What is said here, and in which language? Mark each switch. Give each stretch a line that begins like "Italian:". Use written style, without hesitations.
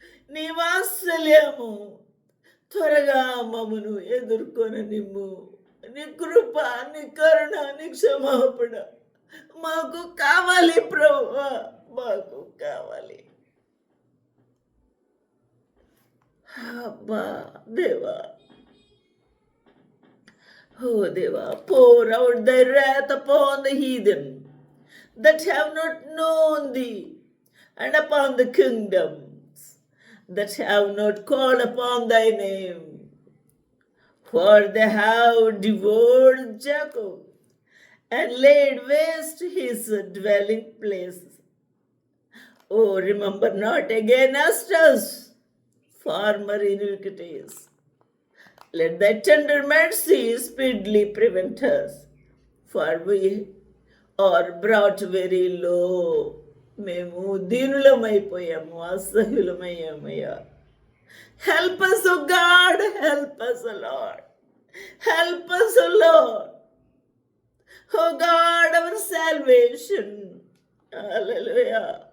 Telugu: నీ వాత్సల్యము త్వరగా మమ్మను ఎదుర్కొని నిమ్ము. నీ కృప, నీ కరుణ, నీ క్షమాపణ మాకు కావాలి ప్రభువా, మాకు కావాలి. అబ్బా దేవా,
English: oh Deva, pour out thy wrath upon the heathen that have not known thee, and upon the kingdoms that have not called upon thy name. For they have devoured Jacob and laid waste his dwelling places. Oh, remember not against us former iniquities. Let thy tender mercy speedily prevent us, for we are brought very low.
Telugu: మేము దీనులమైపోయాము, అసహ్యులమయ్యామయ్యా.
English: Help us, O God, help us, O Lord. Help us, O Lord. O God, our salvation. Hallelujah.